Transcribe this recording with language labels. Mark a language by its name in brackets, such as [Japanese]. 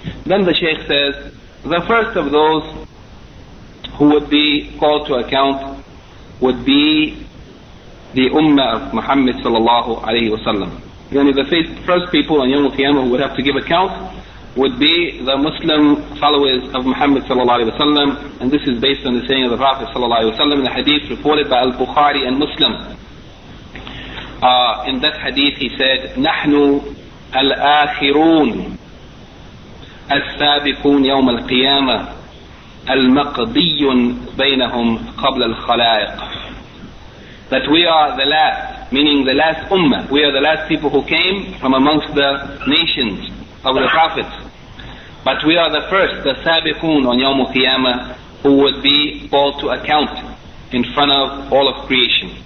[English] Then the Shaykh says, the first of those who would be called to account would be the Ummah of Muhammad sallallahu alayhi wasallam. Yani the first people on Yawm al-Qiyamah who would have to give account would be the Muslim followers of Muhammad sallallahu alayhi wasallam, and this is based on the saying of the Prophet sallallahu alayhi wasallam in the hadith reported by Al-Bukhari and Muslim. In that hadith he said, [Arabic] نَحْنُ الْآخِرُونَ السَّابِقُونَ يَوْمَ الْقِيَامَةِ الْمَقْضِيٌ بَيْنَهُمْ قَبْلَ الْخَلَائِقِ. [English] That we are the last, meaning the last ummah, we are the last people who came from amongst the nations of the prophets. But we are the first, the sabiqun on Yawm al-Qiyamah, who would be called to account in front of all of creation.